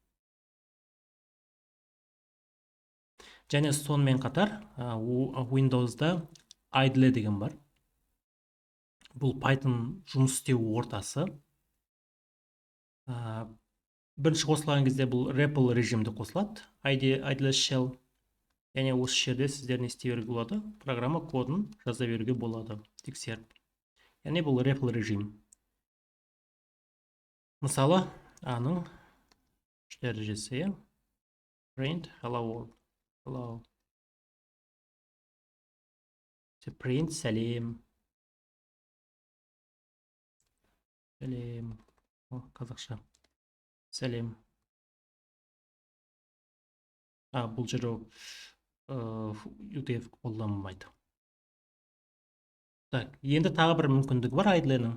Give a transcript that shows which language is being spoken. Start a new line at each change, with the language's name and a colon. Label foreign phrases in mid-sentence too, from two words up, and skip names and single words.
Kazakh: Және сонымен қатар Windows'да idle деген бар. Бұл Python жұмыс істеу ортасы. Бірінші қосылған кезде бұл REPL режимде қосылады,
English: idle shell.
Kazakh: Және осы жерде сіздер не істей беруге болады? Программа кодын жаза беруге болады, тексеріп. Яғни бұл REPL режим. Мысалы, аның үш дәрежесі,
English: print hello world. Hello.
Kazakh: Print сәлем. Сәлем. Қазақша. Сәлем. Бұл жерде UTF қолданылмайды. Так, енді тағы бір мүмкіндігі бар idle'ның.